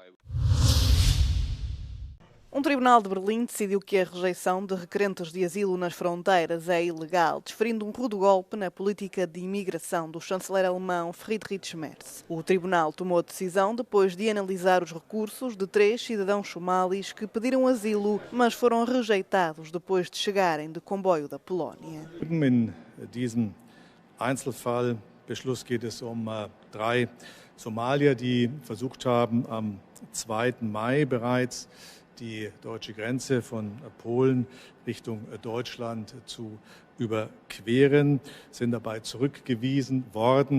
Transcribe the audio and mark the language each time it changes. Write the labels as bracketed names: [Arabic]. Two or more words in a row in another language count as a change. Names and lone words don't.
[Portuguese] Um tribunal de Berlim decidiu que a rejeição de requerentes de asilo nas fronteiras é ilegal, desferindo um rude golpe na política de imigração do chanceler alemão Friedrich Merz. O tribunal tomou a decisão depois de analisar os recursos de 3 cidadãos somalis que pediram asilo, mas foram rejeitados depois de chegarem de comboio da Polónia. [German] In diesem Einzelfallbeschluss geht es 3 Somalier, die versucht haben, am 2. Mai bereits die deutsche Grenze von Polen Richtung Deutschland zu überqueren, sind dabei zurückgewiesen worden.